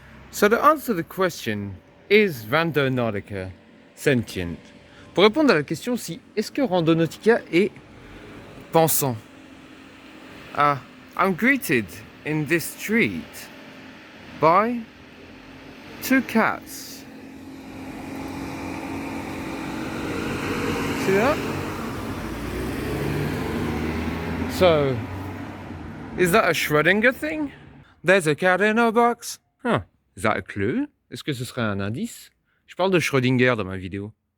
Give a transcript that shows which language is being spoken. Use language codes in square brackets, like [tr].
[en] So to answer the question, is Randonautica sentient? [fr] Pour répondre à la question si est-ce que Randonautica est pensant? [en] I'm greeted in this street by two cats. See that? So, is that a Schrödinger thing? There's a cat in a box. Huh. Is that a clue? [fr] Est-ce que ce serait un indice? Je parle de Schrödinger dans ma vidéo.